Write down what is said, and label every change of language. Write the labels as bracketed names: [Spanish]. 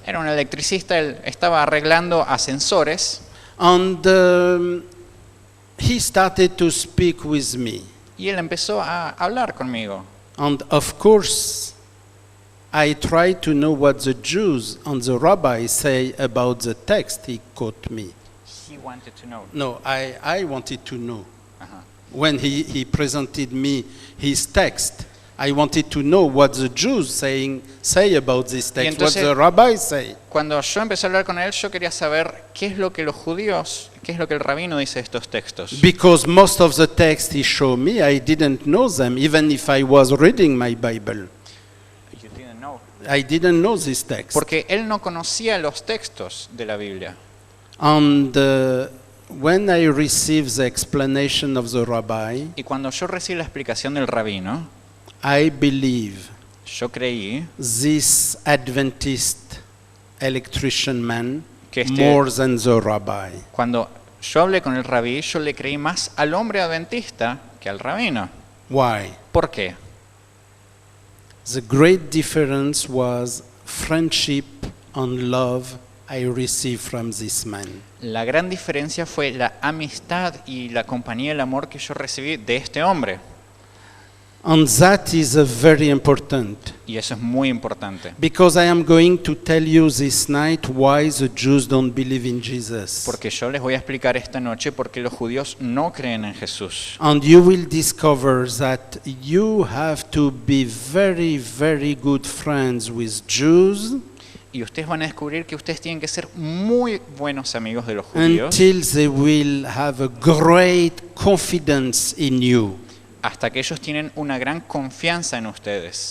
[Spanish] Era un electricista, él estaba arreglando ascensores [English] And he started to speak with me. [Spanish] y él empezó a hablar conmigo. [English] And of course, I tried to know what the Jews and the rabbis say about the text he quote me. He wanted to know. No, I wanted to know. Ajá. When he presented me his text, I wanted to know what the Jews say about this text, what [Spanish] entonces- [English] the rabbis say. [Spanish] Cuando yo empecé a hablar con él, yo quería saber qué es lo que los judíos, qué es lo que el rabino dice de estos textos. [English] Because most of the texts he showed me, I didn't know them, even if I was reading my Bible. You didn't know. I didn't know this text. [Spanish] Porque él no conocía los textos de la Biblia. [English] And when I received the explanation of the rabbi, [Spanish] Y cuando yo recibí la explicación del rabino, [English] I believe [Spanish] yo creí [English] this Adventist electrician man [Spanish] Que este- [English] more than the rabbi. [Spanish] Cuando yo hablé con el rabí, yo le creí más al hombre adventista que al rabino. [English] Why? [Spanish] ¿Por qué? [English] The great difference was friendship and love I received from this man. [Spanish] La gran diferencia fue la amistad y la compañía y el amor que yo recibí de este hombre. [English] And that is very important. [Spanish] Y eso es muy importante. [English] Because I am going to tell you this night why the Jews don't believe in Jesus. [Spanish] Porque yo les voy a explicar esta noche por qué los judíos no creen en Jesús. [English] And you will discover that you have to be very, very good friends with Jews [Spanish] Y ustedes van a descubrir que ustedes tienen que ser muy buenos amigos de los judíos [English] until they will have a great confidence in you. [Spanish] hasta que ellos tienen una gran confianza en ustedes.